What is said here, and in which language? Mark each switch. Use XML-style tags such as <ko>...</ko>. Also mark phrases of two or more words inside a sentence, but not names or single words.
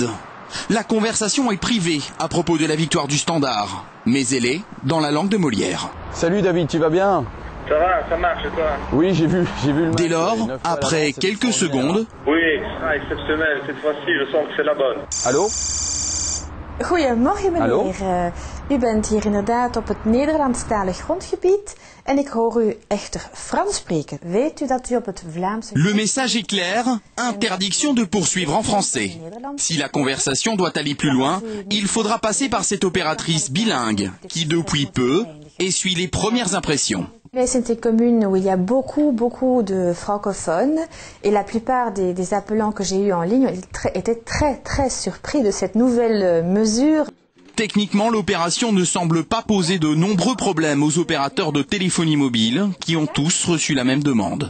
<fr>La conversation est privée à propos de la victoire du Standard, mais elle est dans la langue de Molière. Salut David, tu vas bien? Ça va, ça marche et toi? Oui, j'ai vu le match. Dès lors, après quelques secondes... Oui, exceptionnel, cette fois-ci je sens que c'est la bonne. Allô?</fr> <nl>Goedemorgen meneer. Hallo? U bent hier inderdaad op het Nederlandstalig grondgebied en ik hoor u echter Frans spreken. Weet u dat u op het Vlaamse...</nl> <fr>Le message est clair, interdiction de poursuivre en français. Si la conversation doit aller plus loin, il faudra passer par cette opératrice bilingue qui depuis peu essuie les premières impressions.</fr> <nl>Wij zijn een</nl> <fr>commune où il y a beaucoup de francophones et la plupart des appelants que j'ai eu en ligne étaient très surpris de cette nouvelle mesure. Techniquement, l'opération ne semble pas poser de nombreux problèmes aux opérateurs de téléphonie mobile qui ont tous reçu la même demande.</fr>